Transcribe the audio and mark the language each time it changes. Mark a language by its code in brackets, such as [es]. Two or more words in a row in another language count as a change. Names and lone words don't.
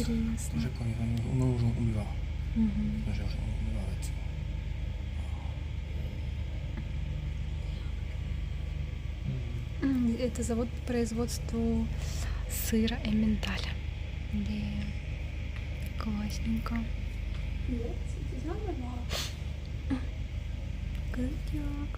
[ru] интересно. [cs] Už je konec, ono už umývá. Že už umývá věci. [ru] Это завод по производству сыра Эмменталя. Да. Классненько. Крутяк.